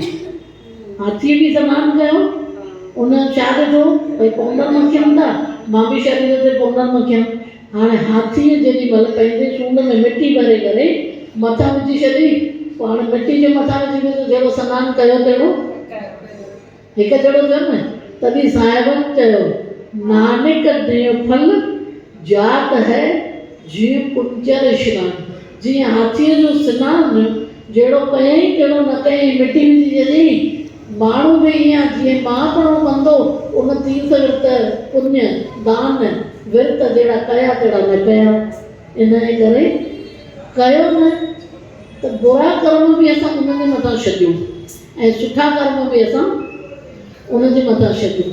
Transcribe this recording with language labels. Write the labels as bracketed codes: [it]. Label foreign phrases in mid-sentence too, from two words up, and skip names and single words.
[sd] हाथीअ बि सनानु कयो, उन छा ॾिठो भई पौंडर मखियनि था, मां बि शरीर ते पौंडर मखियमि। हाणे हाथीअ जेॾी महिल पंहिंजे सूंड में मिटी भरे करे मथां विझी छॾी, पोइ हाणे मिटी जे मथां विझी करे जहिड़ो सनानु कयो तहिड़ो हिकु जहिड़ो थियो न। तॾहिं साहिबनि चयो नानक देव [pa] फल जात है जीव कुंचर स्नान। [sd] जीअं हाथीअ जो सनानु जहिड़ो कयईं तहिड़ो न कयईं, मिटी विझी छॾी। माण्हू बि ईअं जीअं मां पिणु कंदो उन तीर्थ विर्त पुण्य दान विर्त जहिड़ा कया तहिड़ा न कया। इन करे कयो न त बुरा कर्म बि असां उन जे मथां छॾियूं ऐं सुठा कर्म बि असां उन जे मथां छॾियूं।